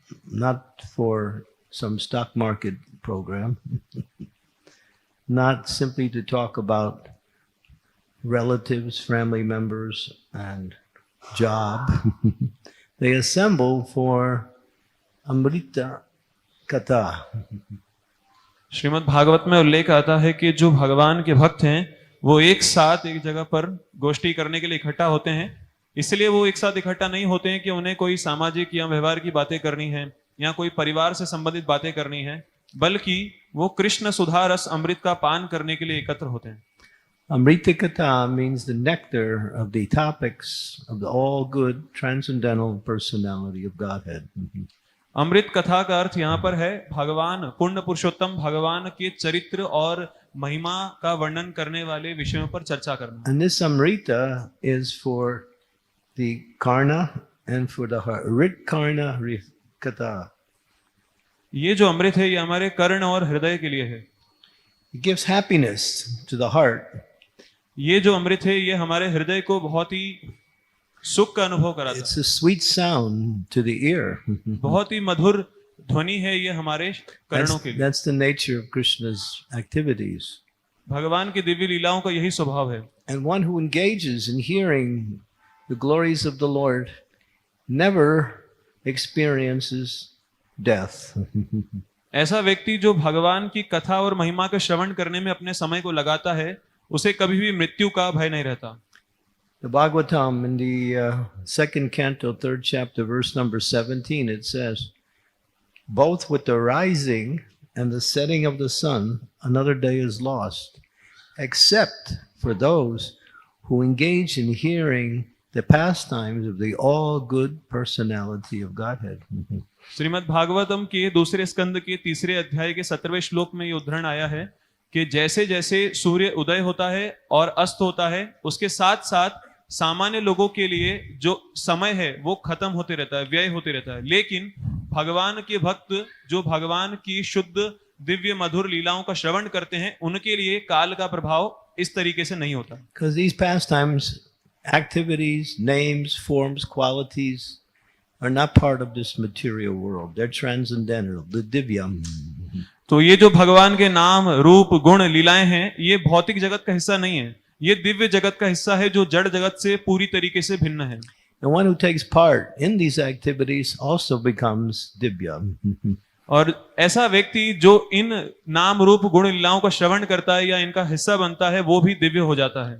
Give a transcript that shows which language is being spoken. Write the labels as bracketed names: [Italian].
[English] Not for some stock market program, not simply to talk about relatives, family members, and job. They assemble for Amrita Katha. [Hindi] Shrimad Bhagavat में उल्लेख आता है कि जो भगवान के भक्त हैं वो एक साथ एक जगह पर गोष्ठी करने के लिए इकट्ठा होते हैं। इसलिए वो एक साथ इकट्ठा नहीं होते हैं कि उन्हें कोई सामाजिक या व्यवहार की बातें करनी है या कोई परिवार से संबंधित बातें करनी है, बल्कि वो कृष्ण सुधा रस अमृत का पान करने के लिए एकत्र होते हैं। [English] Amrita Katha means the nectar of the topics of the all good transcendental personality of Godhead. [Hindi] अमृत कथा का अर्थ यहाँ पर है भगवान पूर्ण पुरुषोत्तम भगवान के चरित्र और महिमा का वर्णन करने वाले विषयों पर चर्चा करना। [English] And this Amrita is for the Karna and for the heart. Rit Karna Katha. [Hindi] ये जो अमृत है ये हमारे कर्ण और हृदय के लिए है। [English] It gives happiness to the heart. [Hindi] ये जो अमृत है ये हमारे हृदय को बहुत ही सुख का अनुभव कराता है। [English] It's a sweet sound to the ear. [Hindi] बहुत ही मधुर ध्वनि है ये हमारे कर्णों के लिए। [English] That's the nature of Krishna's activities. [Hindi] भगवान की दिव्य लीलाओं का यही स्वभाव है। [English] And one who engages in hearing the glories of the Lord never experiences death. [Hindi] ऐसा व्यक्ति जो भगवान की कथा और महिमा का श्रवण करने में अपने समय को लगाता है, उसे कभी भी मृत्यु का भय नहीं रहता। [English] The Bhagavatam in the second canto, third chapter, verse number 17, it says, both with the rising and the setting of the sun, another day is lost, except for those who engage in hearing the pastimes of the all-good personality of Godhead. [Hindi] Shrimad Bhagavatam के दूसरे स्कंद के तीसरे अध्याय के 17वें श्लोक में ये उद्धरण आया है कि जैसे जैसे सूर्य उदय होता है और अस्त होता है, उसके साथ साथ सामान्य लोगों के लिए जो समय है वो खत्म होते रहता है, व्यय होते रहता है, लेकिन भगवान के भक्त जो भगवान की शुद्ध दिव्य मधुर लीलाओं का श्रवण करते हैं उनके लिए काल का प्रभाव इस तरीके से नहीं होता। [English] Because these pastimes, activities, names, forms, qualities are not part of this material world. They're transcendental, the divya. [Hindi] तो ये जो भगवान के नाम रूप गुण लीलाएं हैं ये भौतिक जगत का हिस्सा नहीं है, ये दिव्य जगत का हिस्सा है जो जड़ जगत से पूरी तरीके से भिन्न है। [English] The one who takes part in these activities also becomes divya. [Hindi] और ऐसा व्यक्ति जो इन नाम रूप गुण लीलाओं का श्रवण करता है या इनका हिस्सा बनता है वो भी दिव्य हो जाता है।